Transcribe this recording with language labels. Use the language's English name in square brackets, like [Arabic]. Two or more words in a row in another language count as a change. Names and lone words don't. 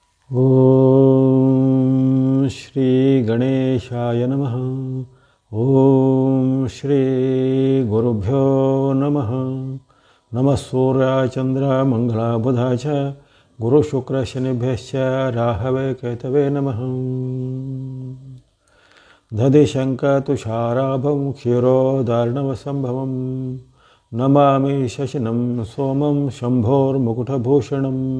[Sanskrit] ಓಂ ಶ್ರೀ ಗಣೇಶಾಯ ನಮಃ. ಓಂ ಶ್ರೀ ಗುರುಭ್ಯೋ ನಮಃ. ನಮಃ ಸೂರ್ಯ ಚಂದ್ರ ಮಂಗಳ ಬುಧ ಚ ಗುರು ಶುಕ್ರ ಶನಿಭ್ಯಶ್ಚ ರಾಹವೇ ಕೇತವೇ ನಮಃ. ದಧಿ ಶಂಕ ತುಷಾರಾಭಂ ಕ್ಷೀರೋದಾರ್ಣವಸಂಭವಂ ನಮಾಮಿ ಶಶಿನಂ ಸೋಮಂ ಶಂಭೋರ್ಮುಕುಟಭೂಷಣಂ.